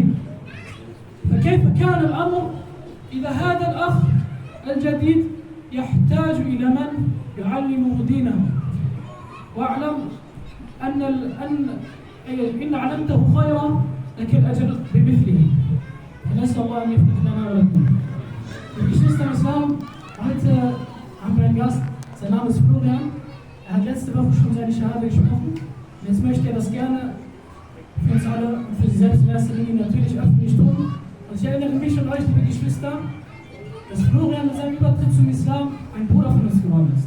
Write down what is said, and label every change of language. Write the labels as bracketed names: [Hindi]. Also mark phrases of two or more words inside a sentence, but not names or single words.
[Arabic] فكيف كان الأمر إذا هذا الأخ الجديد يحتاج إلى من يعلمه دينه؟ واعلم إن علمته خيرا لك الأجر بمثله. فنسأل الله أن يفتح لنا ولكم. [German] Geschwister im Islam, heute haben wir einen Gast, sein Name ist Florian. Er hat letzte Woche schon seine Shahada gesprochen. Und jetzt möchte er das gerne für uns alle und für sich selbst in erster Linie natürlich öffentlich tun. Und ich erinnere mich und euch, liebe Geschwister, dass Florian mit seinem Übertritt zum Islam ein Bruder von uns geworden ist.